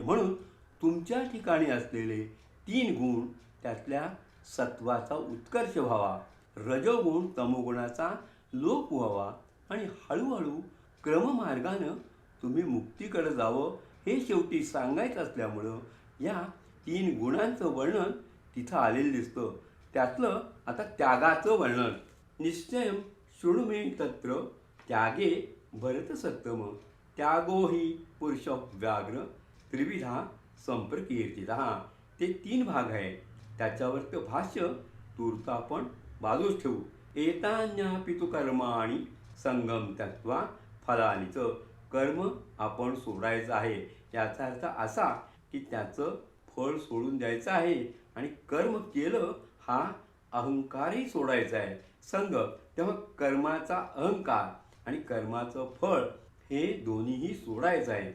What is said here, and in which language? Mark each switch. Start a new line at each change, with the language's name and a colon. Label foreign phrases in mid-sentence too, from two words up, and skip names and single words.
Marathi: म्हणून तुमच्या ठिकाणी असलेले 3 गुण त्यातल्या सत्वाचा उत्कर्ष व्हावा, रजोगुण तमोगुणाचा लोप व्हावा आणि हळूहळू क्रममार्गानं तुम्ही मुक्तीकडे जावं हे शेवटी सांगायचं असल्यामुळं या 3 गुणांचं वर्णन तिथं आलेलं दिसतं. त्यातलं आता त्यागाचं वर्णन.
Sanskrit: निश्चयं शृणु मे तत्र त्यागे भरतसत्तम त्यागो हि पुरुष व्याघ्र त्रिविधा संप्रकीर्तितः.
Marathi: ते 3 भाग आहे. त्याच्यावरचं भाष्य तूर्त आपण बाजूस ठेवू.
Sanskrit: एतान्यापि तु कर्माणि संगम त्यक्त्वा फलानिच.
Marathi: कर्म आपण सोडायचं आहे. याचा अर्थ असा की त्याचं फळ सोडून द्यायचं आहे आणि कर्म केलं हा अहंकारही सोडायचा आहे. संग तेव्हा कर्माचा अहंकार आणि कर्माचं फळ हे दोन्हीही सोडायचं आहे.